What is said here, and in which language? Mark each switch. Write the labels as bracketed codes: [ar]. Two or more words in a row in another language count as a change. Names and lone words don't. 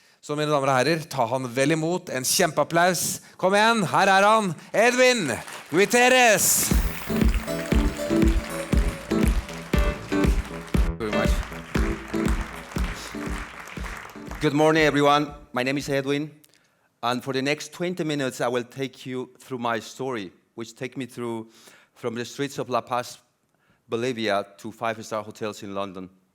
[no] Så mine damer og herrer, ta han vel imot. En kjempeapplaus. Kom igjen, her er han, Edwin Gutierrez. [en] Good morning, everyone. My name is Edwin, and for the next 20 minutes, I will take you through my story, which takes me through from the streets of La Paz, Bolivia, to five-star hotels in London.